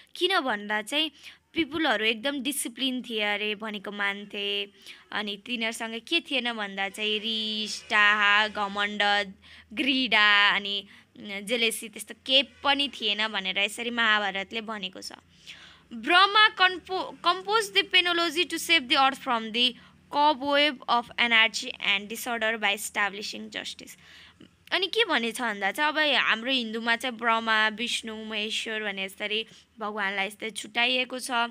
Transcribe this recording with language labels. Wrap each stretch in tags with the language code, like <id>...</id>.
<ne>किन भन्दा चाहिँ पिपुलहरू एकदम डिसिप्लिन थिए अरे भनेको मान्थे। अनि तिनीहरूसँग के थिएन भन्दा चाहिँ रिस, टाहा, घमण्ड, ग्रिडा अनि जेलेसी त्यस्तो केही पनि थिएन भनेर यसरी महाभारतले भनेको छ।</ne> <en>Brahma composed the penology to save the earth from the cobweb of anarchy and disorder by establishing justice.</en> <ne>अनि के भनेछ भन्दा चाहिँ अब हाम्रो हिन्दूमा चाहिँ ब्रह्मा, विष्णु, महेश्वर भने यसरी भगवानलाई यस्तै छुट्याइएको छ।</ne>